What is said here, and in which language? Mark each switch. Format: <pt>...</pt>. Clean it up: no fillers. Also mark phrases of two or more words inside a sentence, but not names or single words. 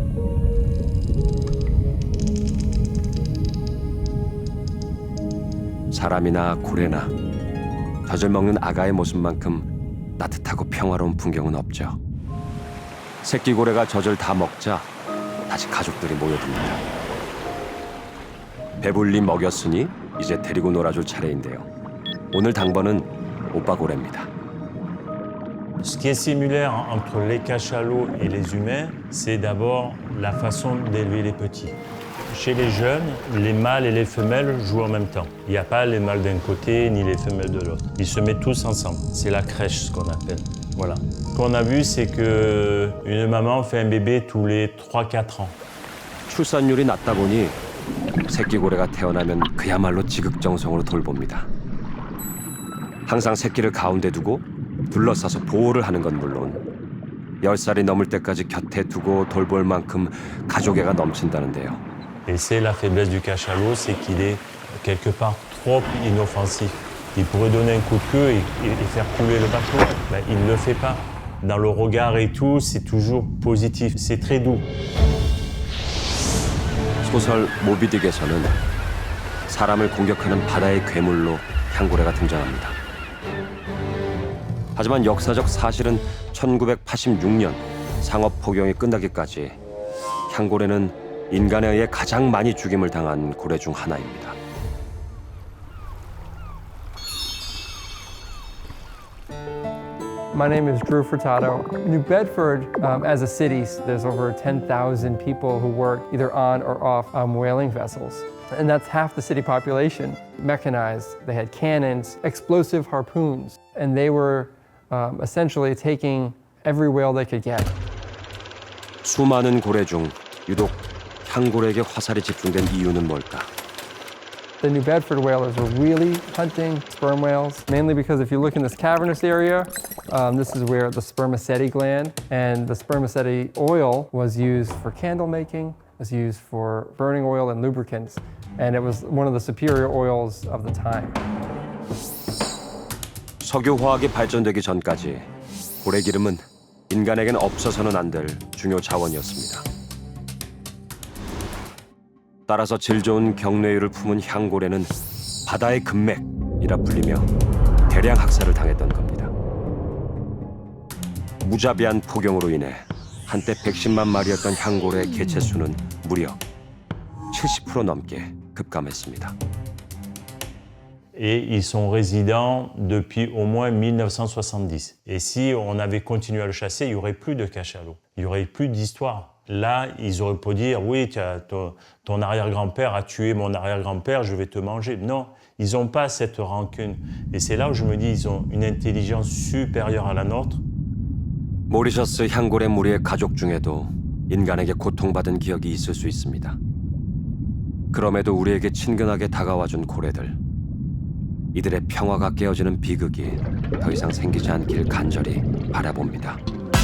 <ko>사람이나 고래나 젖을 먹는 아가의 모습만큼 따뜻하고 평화로운 풍경은 없죠. 새끼 고래가 젖을 다 먹자 다시 가족들이 모여듭니다. 배불리 먹였으니 이제 데리고 놀아줄 차례인데요. 오늘 당번은 오빠 고래입니다.</ko> <fr>Ce qui est similaire entre les cachalots et les humains, c'est d'abord la façon d'élever les petits. Chez les jeunes, les mâles et les femelles jouent en même temps. Il n'y a pas les mâles d'un côté ni les femelles de l'autre. Ils se mettent tous ensemble. C'est la crèche, ce qu'on appelle. Voilà. Ce qu'on a vu, c'est qu'une maman fait un bébé tous les 3-4 ans.</fr> <ko>출산율이 낮다 보니 새끼 고래가 태어나면 그야말로 지극정성으로 돌봅니다. 항상 새끼를 가운데 두고 둘러싸서 보호를 하는 건 물론 10살이 넘을 때까지 곁에 두고 돌볼 만큼 가족애가 넘친다는데요.</ko> <fr>Et c'est la faiblesse du cachalot, c'est qu'il est quelque part trop inoffensif. Il pourrait donner un coup de queue et faire couler le bateau. Ben, il ne le fait pas. Dans le regard et tout, c'est toujours positif. C'est très doux.</fr> <ko>소설 모비딕에서는 사람을 공격하는 바다의 괴물로 향고래가 등장합니다. 하지만 역사적 사실은 1986년 상업 포경이 끝나기까지 향고래는 인간에 의해 가장 많이 죽임을 당한 고래 중 하나입니다.</ko> <en>My name is Drew Furtado. New Bedford, as a city, there's over 10,000 people who work either on or off whaling vessels. And that's half the city population. Mechanized, they had cannons, explosive harpoons, and they were essentially taking every whale they could get.</en> <ko>수많은 고래 중 유독 향고래에게 화살이 집중된 이유는 뭘까?</ko> <en>The New Bedford whalers were really hunting sperm whales, mainly because if you look in this cavernous area, this is where the spermaceti gland and the spermaceti oil was used for candle making, was used for burning oil and lubricants, and it was one of the superior oils of the time.</en> <ko>석유화학이 발전되기 전까지 고래 기름은 인간에겐 없어서는 안 될 중요 자원이었습니다. 따라서 질 좋은 경뇌유를 품은 향고래는 바다의 금맥이라 불리며 대량 학살을 당했던 겁니다. 무자비한 포경으로 인해 한때 110만 마리였던 향고래의 개체 수는 무려 70% 넘게 급감했습니다.</ko> <fr>Et ils sont résidents depuis au moins 1970. Et si on avait continué à le chasser, il n'y aurait plus de cachalot. Il n'y aurait plus d'histoire. Là, ils auraient pu dire, oui, ton arrière-grand-père a tué mon arrière-grand-père, je vais te manger. Non, ils n'ont pas cette rancune. Et c'est là où je me dis, ils ont une intelligence supérieure à la nôtre.</fr> <ko>모리셔스 향고래 무리의 가족 중에도 인간에게 고통받은 기억이 있을 수 있습니다. 그럼에도 우리에게 친근하게 다가와준 고래들. 이들의 평화가 깨어지는 비극이 더 이상 생기지 않길 간절히 바라봅니다.</ko>